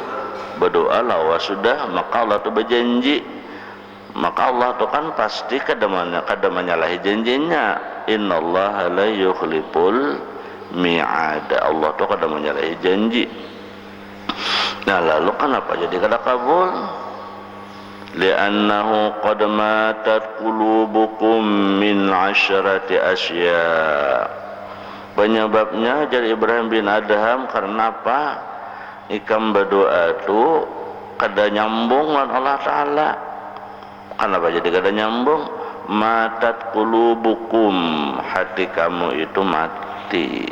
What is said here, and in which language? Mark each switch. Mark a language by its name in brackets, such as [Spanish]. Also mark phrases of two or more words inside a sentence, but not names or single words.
[Banjar] Berdoa lawas sudah, maka Allah itu berjanji. Maka Allah itu kan pasti kada menyalahi janjinya. [Arabic] إن الله لا يخلف الميعاد. [Banjar] Allah itu kada menyalahi janji. Nah, lalu kenapa jadi kada kabul? [Arabic] لأنه قد ماتت قلوبكم من عشرة أشياء. [Banjar] Penyebabnya jadi Ibrahim bin Adham, karena apa? Ikam berdoa itu kada nyambung dengan Allah Ta'ala. Kenapa jadi kada nyambung? [Arabic] ماتت قلوبكم, [Banjar] hati kamu itu mati.